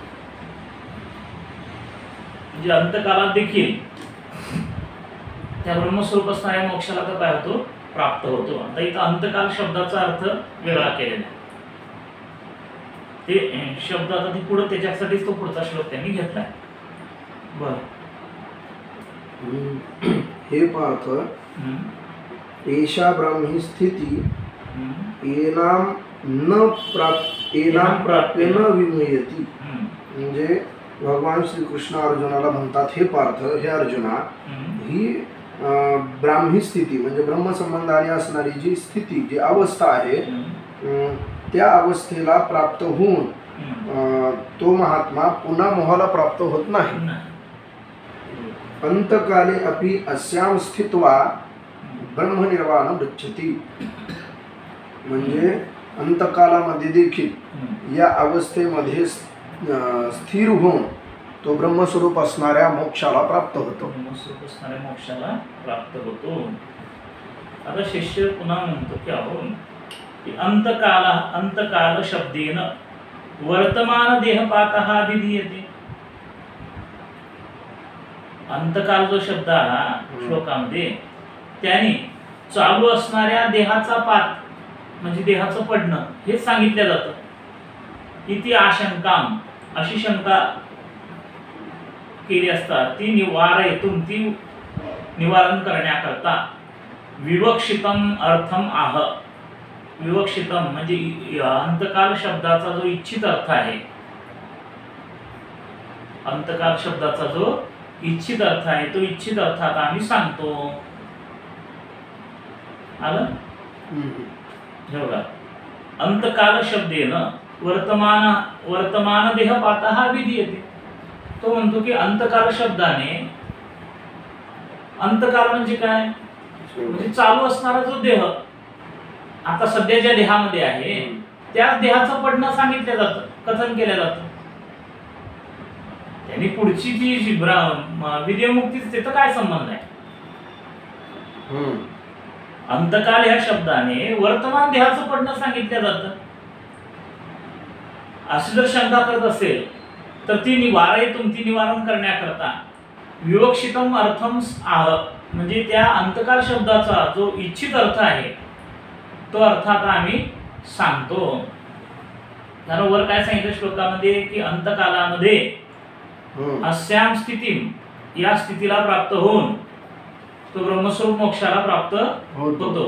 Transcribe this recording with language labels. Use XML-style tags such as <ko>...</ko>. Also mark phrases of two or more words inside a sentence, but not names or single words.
<mr>म्हणजे अंतकालात देखील त्या ब्रह्मस्वरूप असणाऱ्या मोक्षाला काय होतो, प्राप्त होतो. आता इथं अंतकाल शब्दाचा अर्थ वेगळा केलेला आहे, ते शब्द आता ते पुढे त्याच्यासाठीच तो पुढचा श्लोक त्यांनी घेतलाय. बर,</mr> <sa>हे पार्थ, एषा ब्राह्मी स्थिती एनाम प्राप्य न विमुह्यती.</sa> <mr>म्हणजे भगवान श्रीकृष्ण अर्जुनाला म्हणतात, हे पार्थ, हे अर्जुना, ही ब्राह्मी स्थिती म्हणजे ब्रह्मसंबंधाने असणारी जी स्थिती, जी अवस्था आहे, त्या अवस्थेला प्राप्त होऊन तो महात्मा पुन्हा मोहाला प्राप्त होत नाही.</mr> <sa>अंतकाले अपि अस्याम स्थित्वा ब्रह्मनिर्वाणम रुच्छती,</sa> <mr>म्हणजे अंतकालामध्ये देखील या अवस्थेमध्ये स्थिर होऊन तो ब्रह्मस्वरूप असणाऱ्या मोक्षाला प्राप्त होतो. ब्रह्मस्वरूप असणाऱ्या मोक्षाला प्राप्त होतो. आता शिष्य पुन्हा म्हणतो की अहो,</mr> <sa>अंतकाल शब्देन वर्तमान देहपातः विधीयते.</sa> <mr>अंतकाल जो शब्द आला श्लोकामध्ये, त्याने चालू असणाऱ्या देहाचा पात म्हणजे देहाचं पडणं हे सांगितलं जातं.</mr> <sa>इति आशंकाम,</sa> <mr>अशी शंका केली असता ती ती निवारण करण्याकरता</mr> <sa>विवक्षितम अर्थम आह.</sa> <mr>विवक्षितम म्हणजे अंतकाल शब्दाचा जो इच्छित अर्थ आहे, अंतकाल शब्दाचा जो इच्छित अर्थ आहे, तो इच्छित अर्थ आता आम्ही सांगतो. आलं हे बघा,</mr> <sa>अंतकाल शब्देन वर्तमान देहपातः विधीयते.</sa> <mr>तो म्हणतो की अंतकाल शब्दाने, अंतकाल म्हणजे काय, म्हणजे चालू असणारा जो देह आता सध्या ज्या देहामध्ये आहे त्याच देहाचं पडणं सांगितलं जातं, कथन केलं जातं. त्यांनी पुढची ती विदेहमुक्तीच त्याचा काय संबंध आहे? अंतकाल ह्या शब्दाने वर्तमान देहाचं पडणं सांगितलं जातं. अशी जर शंका करत असेल तर ती निवारण करण्याकरता</mr> <sa>विवक्षितम अर्थम आह,</sa> <mr>म्हणजे त्या अंतकाल शब्दाचा जो इच्छित अर्थ आहे तो अर्थ आता आम्ही सांगतो. कारण वर काय सांगितलं श्लोकामध्ये की अंतकालामध्ये</mr> <sa>अस्याम स्थितीम,</sa> <mr>या स्थितीला प्राप्त होऊन तो ब्रह्मस्वरूप मोक्षाला प्राप्त होतो.</mr>